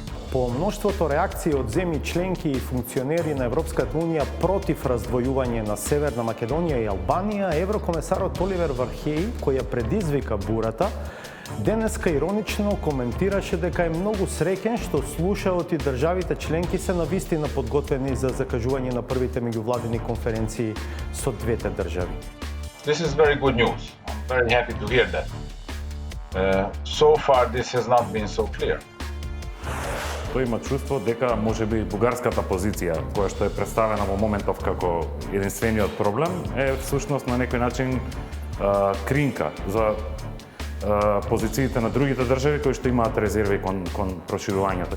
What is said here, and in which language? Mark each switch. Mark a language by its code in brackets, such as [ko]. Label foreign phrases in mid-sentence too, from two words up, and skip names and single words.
[mk] По мноштвото реакции од земји членки и функционери на Европската унија против раздвојување на Северна Македонија и Албанија, еврокомесарот Оливер Вархеј, кој ја предизвика бурата, денеска иронично коментираше дека е многу среќен што слушаот и државите членки се навистина подготвени за закажување на првите меѓувладини конференции со двете држави. [en] This is very good news. I'm very happy to hear that. So far this has not been so clear. [mk] Тој има чувство дека можеби бугарската позиција, која што е представена во моментов како единствениот проблем, е всушност на некој начин кринка за позициите на другите држави кои што имаат резерви кон проширувањето.